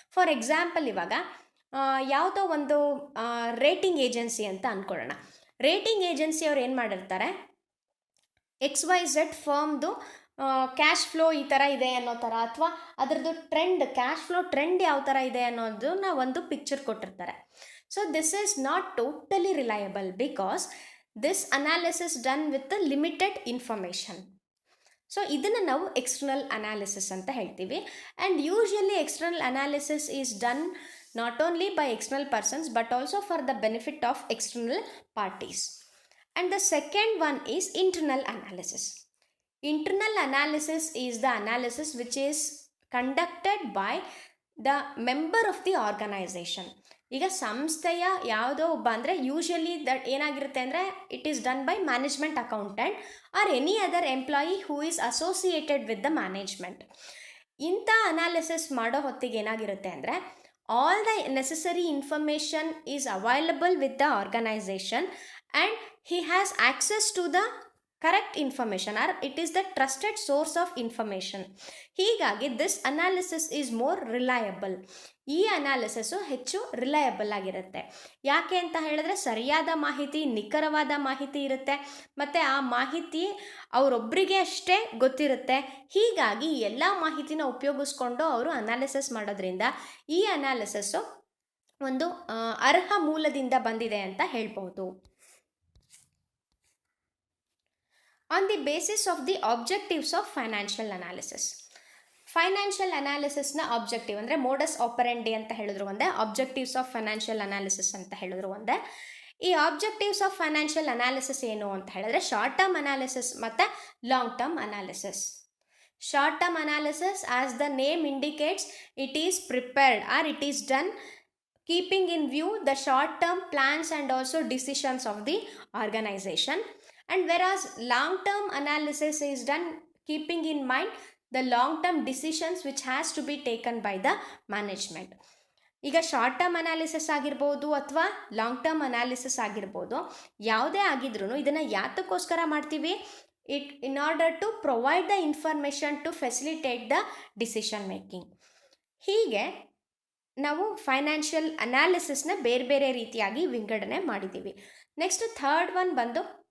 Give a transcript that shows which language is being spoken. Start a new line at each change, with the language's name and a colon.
Kannada: For example, ಇವಾಗ ಯಾವುದೋ ಒಂದು ರೇಟಿಂಗ್ ಏಜೆನ್ಸಿ ಅಂತ ಅಂದ್ಕೊಳ್ಳೋಣ. ರೇಟಿಂಗ್ ಏಜೆನ್ಸಿ ಅವ್ರು ಏನು ಮಾಡಿರ್ತಾರೆ, XYZ ಫರ್ಮ್ದು ಕ್ಯಾಶ್ ಫ್ಲೋ ಈ ಥರ ಇದೆ ಅನ್ನೋ ಥರ, ಅಥವಾ ಅದರದ್ದು ಟ್ರೆಂಡ್, ಕ್ಯಾಶ್ ಫ್ಲೋ ಟ್ರೆಂಡ್ ಯಾವ ಥರ ಇದೆ ಅನ್ನೋದನ್ನ ಒಂದು ಪಿಕ್ಚರ್ ಕೊಟ್ಟಿರ್ತಾರೆ.
English: So this is not totally reliable because this analysis done with the limited information.
Kannada: So ಇದನ್ನು ನಾವು external analysis ಅಂತ ಹೇಳ್ತೀವಿ.
English: And usually external analysis is done not only by external persons but also for the benefit of external parties. And the second one is internal analysis. Internal analysis is the analysis which is conducted by the member of the organization.
Kannada: ಈಗ ಸಂಸ್ಥೆಯ ಯಾವುದೋ ಒಬ್ಬ, ಅಂದರೆ
English: usually that
Kannada: ಏನಾಗಿರುತ್ತೆ ಅಂದರೆ
English: It is done by management accountant or any other employee who is associated with the management.
Kannada: ಇಂಥ analysis ಮಾಡೋ ಹೊತ್ತಿಗೆ ಏನಾಗಿರುತ್ತೆ ಅಂದರೆ,
English: All the necessary information is available with the organisation and he has access to the correct information or it is the trusted source of information.
Kannada: ಹೀಗಾಗಿ
English: this analysis is more reliable.
Kannada: ಈ analysis ಹೆಚ್ಚು reliable ಆಗಿರುತ್ತೆ. ಯಾಕೆ ಅಂತ ಹೇಳಿದ್ರೆ, ಸರಿಯಾದ ಮಾಹಿತಿ, ನಿಖರವಾದ ಮಾಹಿತಿ ಇರುತ್ತೆ, ಮತ್ತು ಆ ಮಾಹಿತಿ ಅವರೊಬ್ಬರಿಗೆ ಅಷ್ಟೇ ಗೊತ್ತಿರುತ್ತೆ. ಹೀಗಾಗಿ ಎಲ್ಲ ಮಾಹಿತಿನ ಉಪಯೋಗಿಸ್ಕೊಂಡು ಅವರು ಅನಾಲಿಸಿಸ್ ಮಾಡೋದ್ರಿಂದ ಈ ಅನಾಲಿಸಿಸ್ಸು ಒಂದು ಅರ್ಹ ಮೂಲದಿಂದ ಬಂದಿದೆ ಅಂತ ಹೇಳ್ಬೋದು.
English: On the basis of the objectives of financial analysis.
Kannada: Financial ಅನಾಲಿಸಿಸ್ನ objective ಅಂದರೆ ಮೋಡಸ್ ಆಪರೆಂಡಿ ಅಂತ ಹೇಳಿದ್ರು ಒಂದೇ, ಆಬ್ಜೆಕ್ಟಿವ್ಸ್ ಆಫ್ ಫೈನಾನ್ಷಿಯಲ್ ಅನಾಲಿಸಿಸ್ ಅಂತ ಹೇಳಿದ್ರು ಒಂದೇ. ಈ ಆಬ್ಜೆಕ್ಟಿವ್ಸ್ ಆಫ್ ಫೈನಾನ್ಷಿಯಲ್ ಅನಾಲಿಸಿಸ್ ಏನು ಅಂತ ಹೇಳಿದ್ರೆ, ಶಾರ್ಟ್ ಟರ್ಮ್ ಅನಾಲಿಸಿಸ್ ಮತ್ತು long term analysis.
English: Short term analysis, as the name indicates, it is prepared or it is done keeping in view the short term plans and also decisions of the organisation. And whereas long-term analysis is done keeping in mind the long-term decisions which has to be taken by the management.
Kannada: ಈಗ short term analysis ಆಗಿರ್ಬೋದು ಅಥವಾ long term analysis ಆಗಿರ್ಬೋದು, ಯಾವುದೇ ಆಗಿದ್ರೂ ಇದನ್ನು ಯಾತಕ್ಕೋಸ್ಕರ ಮಾಡ್ತೀವಿ?
English: In order to provide the information to facilitate the decision making.
Kannada: ಹೀಗೆ ನಾವು ಫೈನಾನ್ಷಿಯಲ್ ಅನಾಲಿಸಿಸ್ನ ಬೇರೆ ಬೇರೆ ರೀತಿಯಾಗಿ ವಿಂಗಡಣೆ ಮಾಡಿದ್ದೀವಿ.
English: next third one
Kannada: ಬಂದು